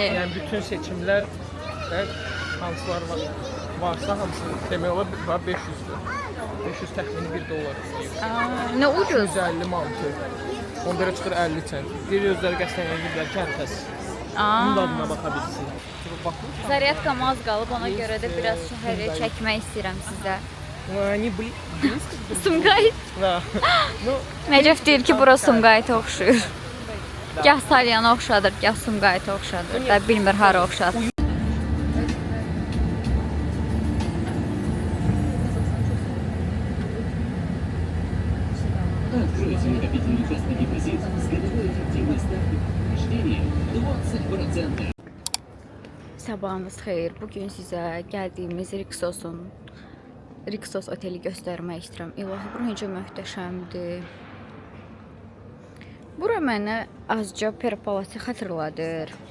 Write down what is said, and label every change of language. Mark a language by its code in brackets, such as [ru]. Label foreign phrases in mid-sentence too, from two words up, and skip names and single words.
[az] Yəni bütün seçimlər və hansılar varsa hamısı demək olar 500-dür. 500 təxmini $1 Nə ucuz. 150 manatı. Onda da çıxır 50 cent. Bir özləri qəsdən gediblər kəntəs. Bunun dadına baxa bilirsiniz. Zaryadkam az qalıb, ona görə də biraz şəhəri çəkmək istəyirəm sizə. [ru] Они близко друг к другу. [az] Sumqayıt. [ru] Да. Ну, [az] Nəcəf deyir ki, bura Sumqayıta oxşuyur. Gah Salyana oxşadır, gah Sumqayıta oxşadır. Da bilmir hara oxşadır. [ru] Откройте накопительный частный депозит с годовой эффективной ставкой рождения 20%. [az] Sabahınız xeyir. Bugün sizə gəldiyimiz Rixos oteli göstərmək istəyirəm. İlahi, bura necə möhtəşəmdir. Bura mənə azca Perpalası xatırladır.